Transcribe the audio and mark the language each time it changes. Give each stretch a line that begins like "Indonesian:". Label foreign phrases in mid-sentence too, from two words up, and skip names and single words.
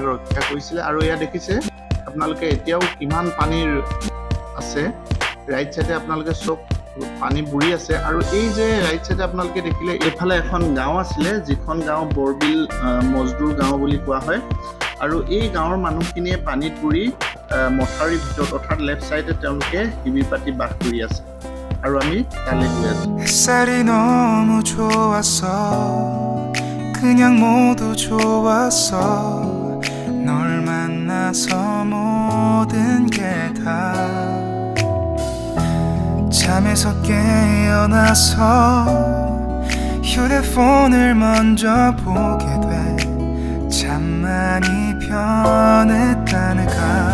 Assamese: ৰক্ষা কৰিছিল আৰু এয়া দেখিছে আপোনালোকে এতিয়াও কিমান পানীৰ আছে
English: right side
Assamese: আপোনালোকে সব পানী বুৰি আছে আৰু এই যে
English: right side
Assamese: আপোনালোকে দেখিলে এফালে এখন গাঁও আছিলে যিখন গাঁও বৰবিল মজদুৰ গাঁও বুলি কোৱা হয় আৰু এই গাঁৱৰ মানুহখিনিয়ে পানীত বুৰি মথাউৰিৰ ভিতৰত অৰ্থাৎ
English: left side
Assamese: তেওঁলোকে শিবিৰ পাতি বাস কৰি আছে আৰু আমি তালৈ গৈ আছো
Korean: 햇살이 너무 좋았어 그냥 모두 좋았어 널 만나서 모든 게 다 잠에서 깨어나서 휴대폰을 먼저 보게 돼 참 많이 변했다는가